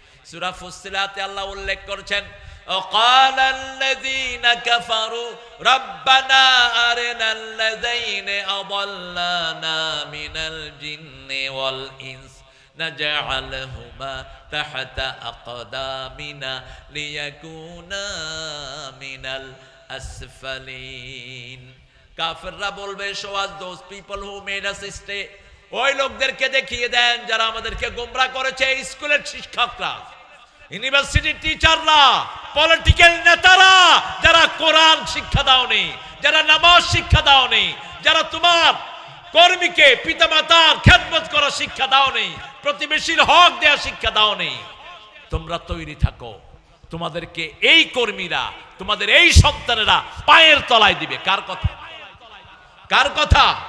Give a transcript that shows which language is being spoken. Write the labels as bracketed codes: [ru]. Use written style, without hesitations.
[bn] সূরা ফুসসিলাতে আল্লাহ উল্লেখ করেছেন, [ar] وقال الذين كفروا ربنا أرنا الذين أضلانا من الجن والإنس نجعلهما تحت أقدامنا ليكونا من الأسفلين. [bn] কাফেররা বলবে, [en] show us those people who made us stay. [bn] ওই লোকদেরকে দেখিয়ে দেন যারা আমাদেরকে গোমরা করেছে, স্কুলের শিক্ষকরা, ইউনিভার্সিটির টিচাররা, পলিটিক্যাল নেতারা, যারা কোরআন শিক্ষা দাওনি, যারা নামাজ শিক্ষা দাওনি, যারা তোমার কর্মীকে পিতামাতার খেদমত করা শিক্ষা দাওনি, প্রতিবেশীর হক দেয়া শিক্ষা দাওনি, তোমরা তৈরি থাকো, তোমাদেরকে এই কর্মীরা, তোমাদের এই সন্তানেরা পায়ের তলায় দিবে। কার কথা? কার কথা?